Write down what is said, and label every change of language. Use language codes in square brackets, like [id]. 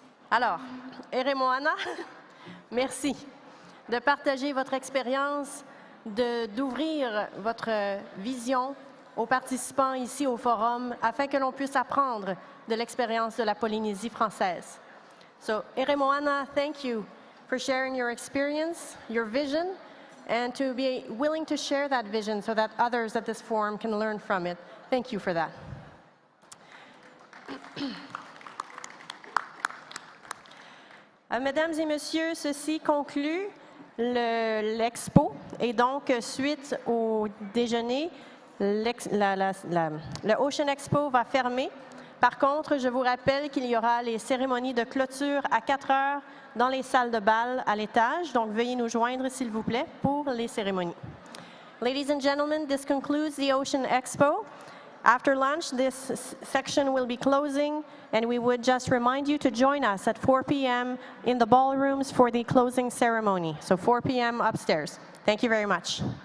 [fr] Alors, Heremoana, merci de partager votre expérience, d'ouvrir votre vision aux participants ici au forum afin que l'on puisse apprendre de l'expérience de la Polynésie française. [en] So, Heremoana, thank you for sharing your experience, your vision, and to be willing to share that vision so that others at this forum can learn from it. Thank you for that. [fr] Mesdames et messieurs, ceci conclut l'expo et donc suite au déjeuner, le Ocean Expo va fermer. Par contre, je vous rappelle qu'il y aura les cérémonies de clôture à 4 heures dans les salles de bal à l'étage. Donc, veuillez nous joindre, s'il vous plaît, pour les cérémonies. [en] Ladies and gentlemen, this concludes the Ocean Expo. After lunch, this section will be closing, and we would just remind you to join us at 4 p.m. in the ballrooms for the closing ceremony. So 4 p.m. upstairs. Thank you very much.